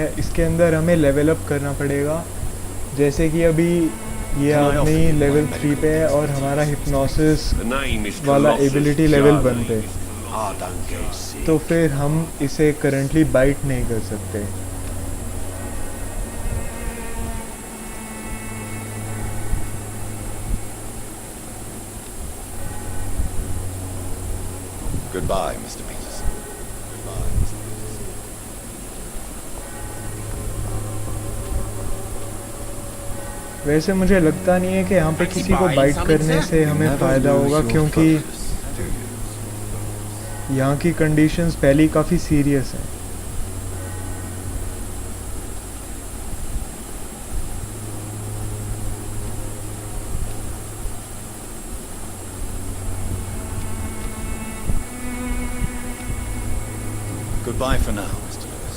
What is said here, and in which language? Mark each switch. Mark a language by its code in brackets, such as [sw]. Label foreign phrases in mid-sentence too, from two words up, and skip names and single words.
[hi] इसके अंदर हमें [en] level up [hi] करना पड़ेगा. जैसे कि अभी ये आदमी लेवल 3 पे है और हमारा हिप्नोसिस वाला [en] ability level [hi] 1 पे. तो फिर हम इसे [en] currently bite [hi] नहीं कर सकते. [en] Goodbye, Mr. Peterson. Goodbye, Mr. Peterson. [hi] वैसे मुझे लगता नहीं है कि यहाँ पे किसी को बाइट करने से हमें फ़ायदा होगा, क्योंकि यहाँ की कंडीशंस पहले ही काफ़ी सीरियस हैं. [en] Goodbye for now, Mr. Lewis.